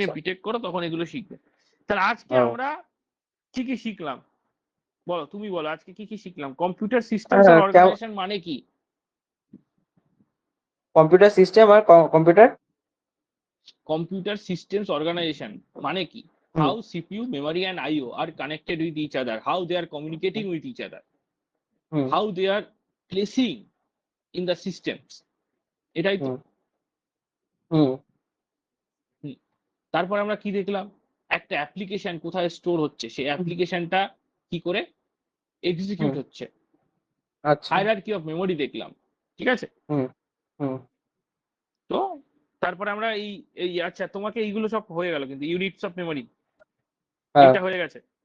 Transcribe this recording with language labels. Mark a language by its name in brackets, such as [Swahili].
[Bangla] নিয়ে বিটেক করো তখন এগুলো শিখবে। তাহলে আজকে ও আমরা কি কি শিখলাম? বলো, তুমি বলো আজকে কি কি শিখলাম। কম্পিউটার সিস্টেমস হ্যাঁ, আর অর্গানাইজেশন মানে কি? কম্পিউটার সিস্টেম আর কম্পিউটার কম্পিউটার সিস্টেমস অর্গানাইজেশন মানে কি? [English] how CPU, memory, and IO are connected with each other, how they are communicating with each other, how they are placing in the systems. [Bangla] এটাই তো। তারপর আমরা কি দেখলাম, একটা অ্যাপ্লিকেশন কোথায় স্টোর হচ্ছে, সেই অ্যাপ্লিকেশনটা কি করে এক্সিকিউট হচ্ছে, আচ্ছা হায়ারার্কি অফ মেমোরি দেখলাম, ঠিক আছে। তো তারপরে আমরা এই এই আচ্ছা তোমাকে এইগুলো সব হয়ে গেল, কিন্তু ইউনিটস অফ মেমোরি এটা হয়ে গেছে।